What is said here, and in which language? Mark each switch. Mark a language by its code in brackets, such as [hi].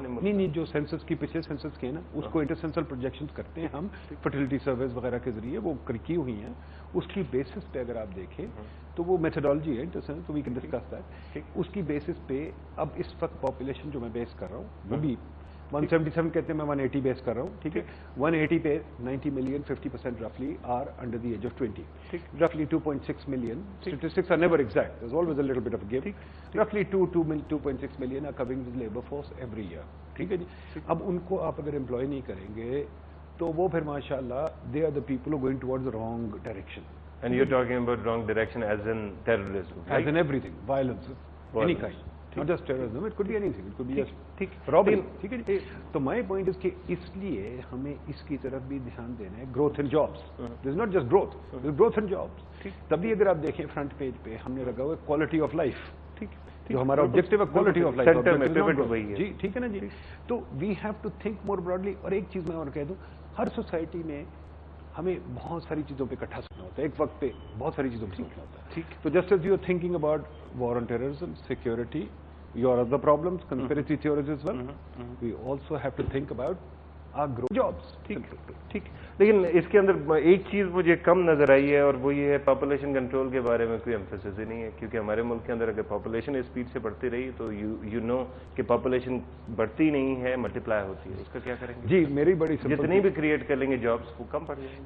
[ur] نہیں, جو سینسس کی پچھلے سینسس کے نا, اس کو انٹرسینسل پروجیکشنز کرتے ہیں ہم فرٹیلٹی سرویز وغیرہ کے ذریعے, وہ کی ہوئی ہیں. اس کی بیسس پہ اگر آپ دیکھیں تو وہ میتھڈالوجی ہے انٹرسینسل, تو [en] We can discuss that. [ur] اس کی بیسس پہ اب اس وقت پاپولیشن جو میں بیس کر رہا ہوں وہ بھی 177 کہتے ہیں, میں 180 بیس کر رہا ہوں. ٹھیک ہے, [en] 180 پہ 90 million 50% رفلی are under the age of 20. رفلی 2.6 million, statistics are never exact, there's always a little bit of a give. Roughly 2.6 million are coming with labor force every year. [ur] ٹھیک ہے جی, اب ان کو آپ اگر امپلائی نہیں کریں گے تو وہ پھر ماشاء اللہ [en] they are the people who are going towards the wrong direction. And you're talking about wrong direction as in terrorism, right? As in everything, violence, any kind. Not just terrorism, it could be anything. It could be just robbery. [ur] ٹھیک ہے جی. تو [en] my point is [ur] کہ اس لیے ہمیں اس کی طرف بھی دھیان دینا ہے. [en] growth in jobs. This is not just growth, this is growth in jobs. [ur] تبھی اگر آپ دیکھیں فرنٹ پیج پہ ہم نے لگا ہوا ہے کوالٹی آف لائف. جو ہمارا آبجیکٹو ہے کوالٹی آف لائف. جی ٹھیک ہے نا جی. [en] تو we have to think more broadly. [ur] اور ایک چیز میں اور کہہ دوں, ہر سوسائٹی میں ہمیں بہت ساری چیزوں پہ اکٹھا سوچنا ہوتا ہے, ایک وقت پہ بہت ساری چیزوں پہ سوچنا ہوتا ہے. ٹھیک, تو [en] Just as you are thinking about war on terrorism, security, your other problems, conspiracy theories as well, we also have to think about our growth jobs. [ur] ٹھیک. لیکن اس کے اندر ایک چیز مجھے کم نظر آئی ہے, اور وہ یہ ہے پاپولیشن کنٹرول کے بارے میں کوئی ایمفیسس ہی نہیں ہے, کیونکہ ہمارے ملک کے اندر اگر پاپولیشن اسپیڈ سے بڑھتی رہی تو [en] you know [ur] کہ پاپولیشن بڑھتی نہیں ہے, ملٹیپلائی ہوتی ہے. اس کا کیا کریں گے؟ جی میری بڑی جتنی بھی کریٹ کر لیں گے جابس وہ کم پڑ جائیں گے.